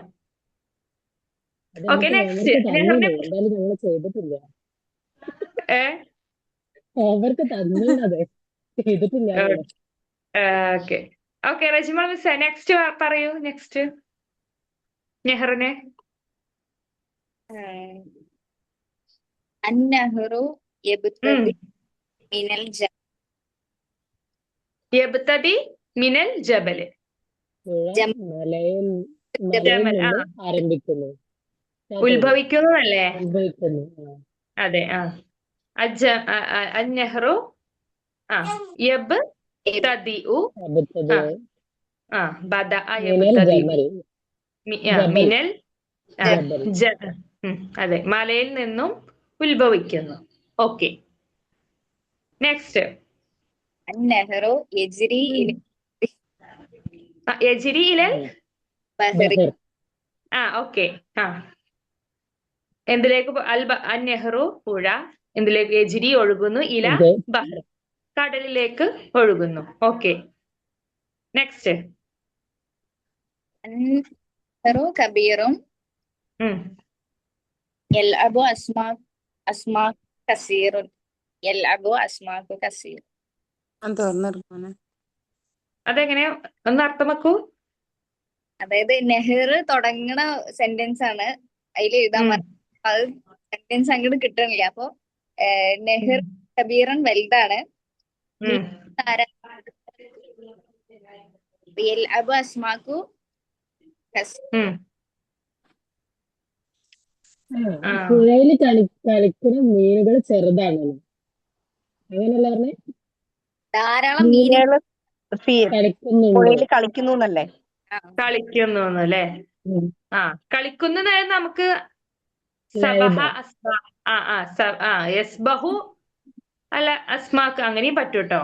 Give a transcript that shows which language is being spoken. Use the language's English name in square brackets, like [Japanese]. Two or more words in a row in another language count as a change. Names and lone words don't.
[Malayalam] അത് ഓക്കെ, നമുക്ക് നെക്സ്റ്റ്. ഹോംവർക്ക് തന്നീന്, എന്തായാലും ഞങ്ങൾ ചെയ്തിട്ടില്ല. ഹോംവർക്ക് തന്നീനത്, ചെയ്തിട്ടില്ല ഞങ്ങള്. ഓക്കെ ഓക്കെ, റജിമ മിസ് നെക്സ്റ്റ് പറയൂ. നെക്സ്റ്റ് നെഹ്റിനെ. [Arabic] النهر يبتدي من الجبل. يبتدي من الجبل. [Malayalam] പുഴ ജം- മലയിൽ ജബൽ, നിന്ന് ആരംഭിക്കുന്നു. ഉത്ഭവിക്കുന്നതല്ലേ? ഉത്ഭവിക്കുന്നു. [Arabic] അതെ. النهر يبتدئ അബദ്ധതി ബദഅ മിനൽ യബ്തദിഉ ജബൽ. മിനൽ ജബൽ. [Malayalam] അതെ, മലയിൽ നിന്നും ഉത്ഭവിക്കുന്നു. ഓക്കെ, നെക്സ്റ്റ്. [Arabic] النهر يجري إلى يجري إلى البحر. ബഹർ. [Malayalam] ഓക്കെ. എന്തിലേക്ക് അന്നഹ്റു പുഴ എന്തിലേക്ക്? യജ്രി ഒഴുകുന്നു, ഇല ഇത് ബഹർ കടലിലേക്ക് ഒഴുകുന്നു. ഓക്കെ, നെക്സ്റ്റ്. [Arabic] النهر كبير يلعب أسماك كثير. يلعب أسماك كثير. [Malayalam] തുറന്നെടുക്കാണ്. അതെങ്ങനെയാ ഒന്ന് അർത്ഥം വെക്കൂ. അതായത് നെഹ്റ് തുടങ്ങണ സെന്റൻസ് ആണ് അതിൽ എഴുതാൻ പറഞ്ഞത്. അത് സെന്റൻസ് അങ്ങോട്ട് കിട്ടണില്ല. അപ്പൊ [Arabic] نهر كبيرا [Malayalam] വലുതാണ്. [Arabic] يلعب أسماك كثير. [Malayalam] പുഴയിൽ കളിക്കുന്ന മീനുകൾ ചെറുതാണല്ലോ, അങ്ങനെയല്ല പറഞ്ഞേ? ധാരാളം മീനുകൾ കളിക്കുന്നുണ്ട്. പുഴയിൽ കളിക്കുന്നു എന്നല്ലേ? കളിക്കുന്നു അല്ലേ? കളിക്കുന്നു നമുക്ക് [Arabic] سبح يسبح [Malayalam] അല്ല അസ്മാക്ക് അങ്ങനെയും പറ്റും കേട്ടോ.